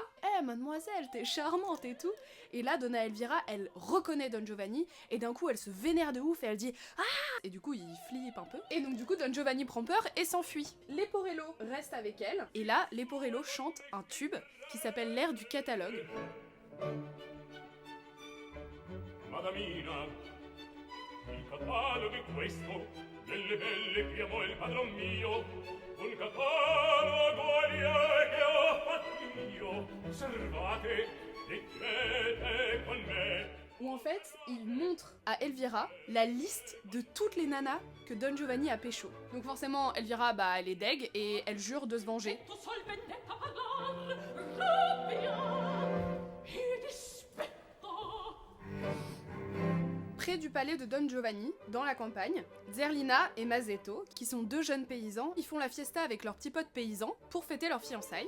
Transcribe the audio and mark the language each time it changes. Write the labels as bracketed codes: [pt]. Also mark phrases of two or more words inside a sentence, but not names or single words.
[fr] « Eh, mademoiselle, t'es charmante et tout !» Et là, Donna Elvira, elle reconnaît Don Giovanni, et d'un coup, elle se vénère de ouf, et elle dit « Ah !» Et du coup, il flippe un peu. Et donc du coup, Don Giovanni prend peur et s'enfuit. Leporello reste avec elle, et là, Leporello chante un tube qui s'appelle l'air du catalogue. [it] Madamina, il catalogo è questo, delle belle che amò il padron mio, un catalogo che ho fatto io, osservate, leggete con me. [fr] Où en fait, il montre à Elvira la liste de toutes les nanas que Don Giovanni a pécho. Donc forcément, Elvira, bah, elle est deg et elle jure de se venger. Près du palais de Don Giovanni, dans la campagne, Zerlina et Mazetto, qui sont deux jeunes paysans, ils font la fiesta avec leurs petits potes paysans pour fêter leurs fiançailles.